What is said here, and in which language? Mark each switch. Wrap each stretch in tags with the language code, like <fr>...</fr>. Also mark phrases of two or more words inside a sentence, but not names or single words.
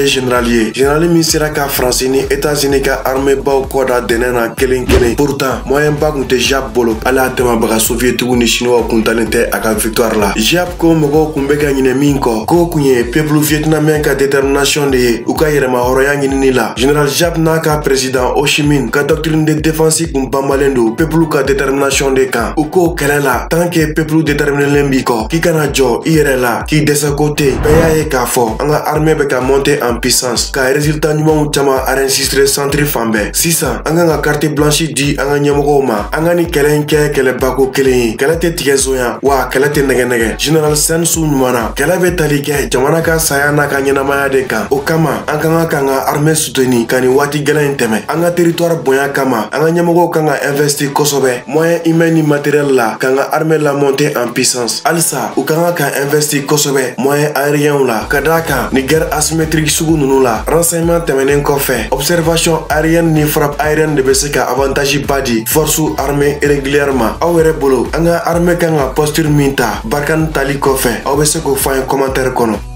<bm>général ye général min sera ka Faransi ni États-Unis ka armée baw kɔ da dɛnɛ na kelen kelen</bm> <fr>pourtant moyen</fr> <bm>ba kun tɛ Giap bolo ala tɛmɛbaga soviétiques ni chinois kun talen tɛ a ka victoire la Giap ko mɔgɔw kun bɛ ka ɲinɛ min kɔ k'o kun ye</bm> <fr>peuple vietnamien</fr> <bm>ka détermination de ye u ka yɛrɛma hɔrɔnya ɲinini la général Giap n'a ka président Ho Chi Minh ka</bm> <fr>doctrine de défense</fr> <bm>kun banbalen do peuple ka détermination de kan u k'o kɛlɛ la</bm> <fr>tant que peuple</fr> <bm>déterminelen b'i kɔ k'i kana jɔ i yɛrɛ la k'i dɛsɛ ko tɛ bɛɛ y'a ye k'a fɔ an ka armée bɛ ka</bm> <fr>monter en puissance</fr> <bm>ka résultat ɲumanw caman enregistrer centre fan bɛɛ sisan an kan ka</bm> <fr>carte blanche</fr> <bm>di an ka ɲɛmɔgɔw ma an ka ni kɛlɛ in kɛ kɛlɛbako kelen ye kɛlɛ tɛ tigɛ zonya wa kɛlɛ tɛ nɛgɛnɛgɛ général Sen Su ɲuman na kɛlɛ bɛ tali kɛ jamana ka saya n'a ka ɲɛnamaya de kan o kama an kan ka</bm> <fr>armée soutenir</fr> <bm>ka nin waati gɛlɛn in tɛmɛ an ka territoire bonya kama an ka ɲɛmɔgɔw kan ka investir kosɛbɛ</bm> <fr>moyen humain</fr> <bm>ni matériel la k'an ka armée la</bm> <fr>monter en puissance</fr> <bm>halisa u kan ka investir kosɛbɛ</bm> <fr>moyen aérien</fr> <bm>la ka d'a kan ni</bm> <fr>guerre asymétrique</fr> <bm>sugu ninnu la renseignement tɛmɛnen kɔfɛ</bm> <fr>observation aérienne</fr> <bm>ni</bm> <fr>frappe aérienne</fr> <bm>de bɛ se ka avantage ba di</bm> <fr>force armée régulièrement</fr> <bm>aw yɛrɛ bolo an ka armée kan ka posture min ta Barkhane tali kɔfɛ aw bɛ se k'o fɔ an ye commentaire kɔnɔ</bm>